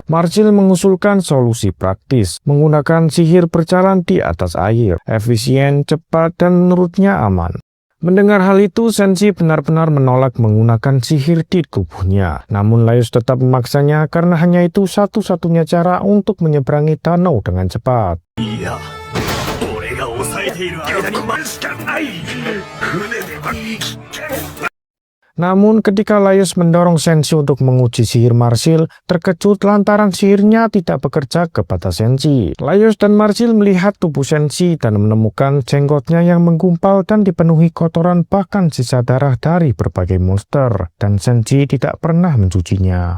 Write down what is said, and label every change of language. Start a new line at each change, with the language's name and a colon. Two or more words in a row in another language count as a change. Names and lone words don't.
Indonesian: Marsil mengusulkan solusi praktis, menggunakan sihir berjalan di atas air, efisien, cepat, dan menurutnya aman. Mendengar hal itu, Senshi benar-benar menolak menggunakan sihir di tubuhnya. Namun Laios tetap memaksanya karena hanya itu satu-satunya cara untuk menyeberangi danau dengan cepat.
Japanese: いや俺が抑えている間にしかない船では危険
Indonesian: Namun ketika Laios mendorong Senshi untuk menguji sihir Marsil, terkejut lantaran sihirnya tidak bekerja kepada Senshi. Laios dan Marsil melihat tubuh Senshi dan menemukan jenggotnya yang menggumpal dan dipenuhi kotoran bahkan sisa darah dari berbagai monster, dan Senshi tidak pernah mencucinya.